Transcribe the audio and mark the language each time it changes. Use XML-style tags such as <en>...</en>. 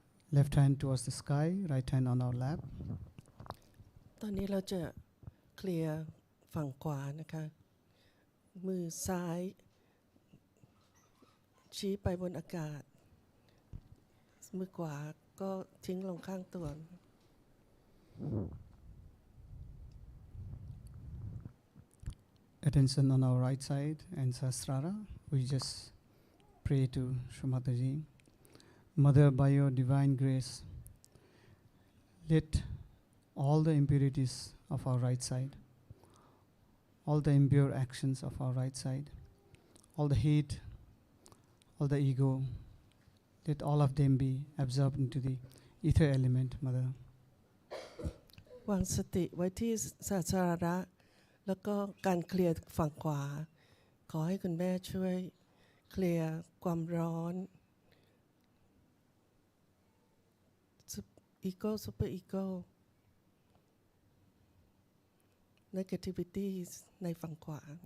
<en>Left hand towards the sky, right hand on our lap.</en> <th>ตอนนี้เราจะเคลียร์ฝั่งขวานะคะมือซ้ายชี้ไปบนอากาศมือขวาก็ทิ้งลงข้างตัว</th> <en>Attention on our right side and Sahasrara. We just pray to Shumataji. Mother, by your divine grace, let all the impurities of our right side, all the impure actions of our right side, all the hate, all the ego, let all of them be absorbed into the ether element, Mother.</en> <th>วางสติไว้ที่สาสาระแล้วก็การเคลียร์ฝั่งขวาขอให้คุณแม่ช่วยเคลียร์ความร้อนอีโก้ซูเปอร์อีโก้ negativities ในฝั่งขวา</th>